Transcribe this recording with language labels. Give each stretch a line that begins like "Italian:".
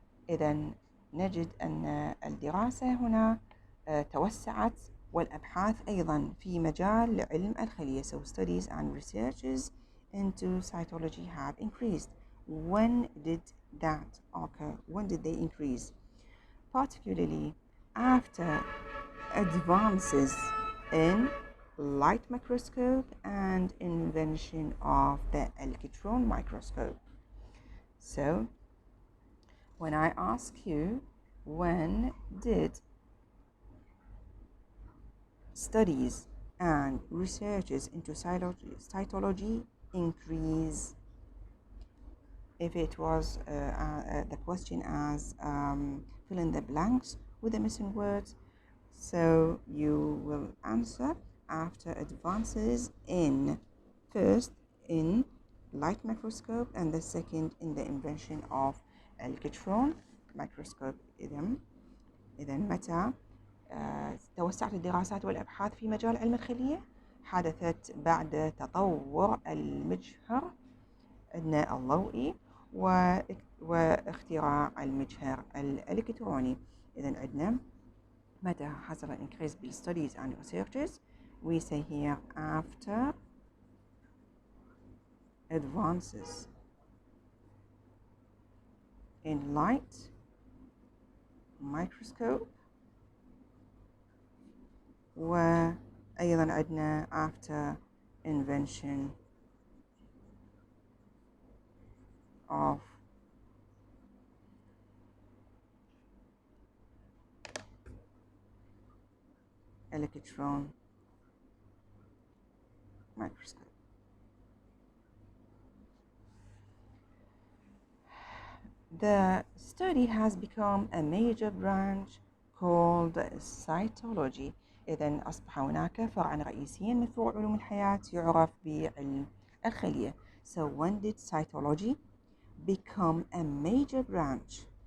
Arabic: إذن نجد أن الدراسة هنا توسعت، والأبحاث أيضا في مجال علم الخلية.
English: So studies and researches into cytology have increased. When did that occur? When did they increase? Particularly after advances in light microscope and invention of the electron microscope. So when I ask you, when did studies and researches into cytology increase? If it was the question as fill in the blanks with the missing words, so you will answer after advances in, first in light microscope and the second in the invention of electron microscope.
Arabic: إذن متى توسعت الدراسات والأبحاث في مجال علم الخلية؟ حدثت بعد تطور المجهر الضوئي واختراع المجهر الإلكتروني. إذن عندنا متى حصل
English: increase
Arabic: ب
English: studies and researches. We say here after advances in light microscope،
Arabic: وأيضا عندنا
English: after invention of electron microscope. The study has become a major branch called cytology.
Arabic: إذن أصبح هناك فرعا رئيسيا من فروع علوم الحياة يعرف بعلم الخلية.
English: So when did cytology become a major branch?